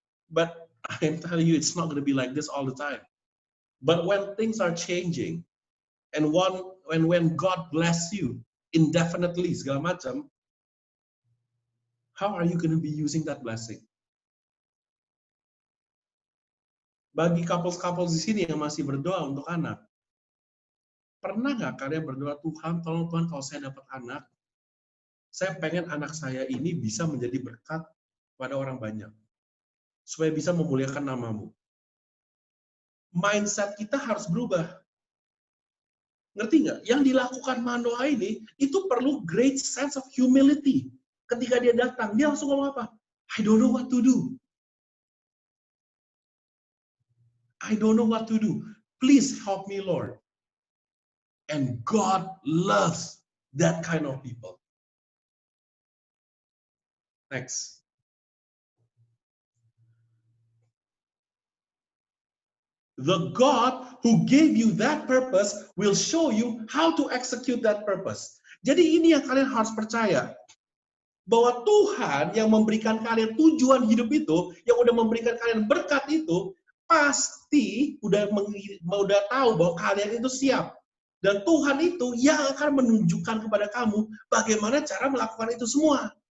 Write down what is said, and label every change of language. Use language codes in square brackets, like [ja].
[en] But I'm telling you, it's not going to be like this all the time. But when things are changing, and when God bless you indefinitely, [id] segala macam, [en] how are you going to be using that blessing? [id] Bagi couples-couples di sini yang masih berdoa untuk anak, pernah nggak kalian berdoa, Tuhan, tolong Tuhan kalau saya dapat anak, saya pengen anak saya ini bisa menjadi berkat pada orang banyak, supaya bisa memuliakan namamu. Mindset kita harus berubah. Ngerti nggak? Yang dilakukan Manoah ini, itu perlu [en] great sense of humility. [id] Ketika dia datang, dia langsung ngomong apa? [en] I don't know what to do. I don't know what to do. Please help me, Lord. And God loves that kind of people. Next. The God who gave you that purpose will show you how to execute that purpose. [id] Jadi ini yang kalian harus percaya. Bahwa Tuhan yang memberikan kalian tujuan hidup itu, yang udah memberikan kalian berkat itu, pasti udah tahu bahwa kalian itu siap. Dan Tuhan itu yang akan menunjukkan kepada kamu bagaimana cara melakukan itu semua.